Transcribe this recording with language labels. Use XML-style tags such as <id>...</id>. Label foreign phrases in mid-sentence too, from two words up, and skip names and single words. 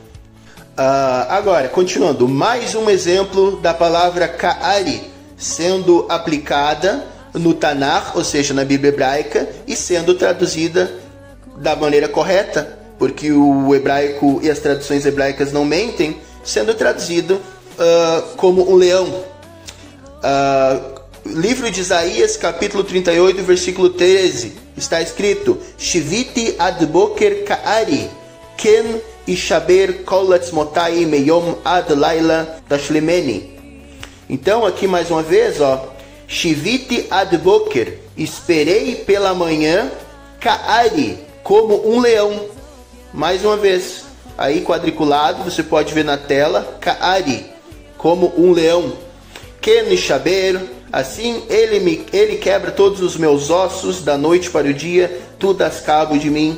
<pt>Agora, continuando, mais um exemplo da palavra ka'ari sendo aplicada no Tanakh, ou seja, na Bíblia hebraica, e sendo traduzida da maneira correta, porque o hebraico e as traduções hebraicas não mentem, sendo traduzido como um leão. Livro de Isaías, capítulo 38, versículo 13, está escrito</pt> <he>שויתי עד בקר כארי כן ישבר כל עצמותי מיום עד לילה תשלימני.</he> <pt>Então aqui mais uma vez,</pt> <he>שויתי עד בקר,</he> <pt>esperei pela manhã, ka'ari, como um leão. Mais uma vez, aí quadriculado, você pode ver na tela, ka'ari, como um leão.</pt> <he>כן ישבר,</he> <pt>assim ele quebra todos os meus ossos da noite para o dia, tu das cabo de mim.</pt>